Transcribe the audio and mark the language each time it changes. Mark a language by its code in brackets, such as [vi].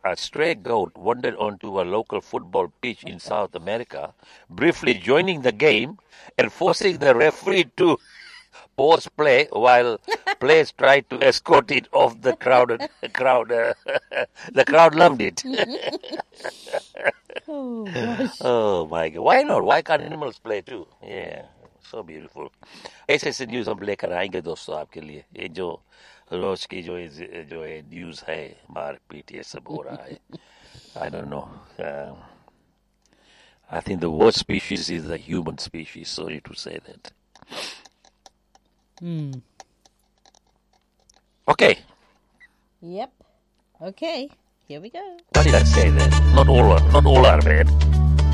[en] A stray goat wandered onto a local football pitch in South America, briefly joining the game and forcing the referee to pause play while players tried to escort it off the crowded crowd. The crowd loved it. Oh, my God. Why not? Why can't animals play too? Yeah. So beautiful. [hi] ऐसे ऐसे news हम लेकर आएंगे दोस्तों आपके लिए. ये जो रोज की जो जो है न्यूज है, मारपीट ये सब हो रहा है. [en] I don't know. I think the worst species is the human species. Sorry to say that. Okay. Yep. Okay. Here we go. Why did I say that? Not all are bad.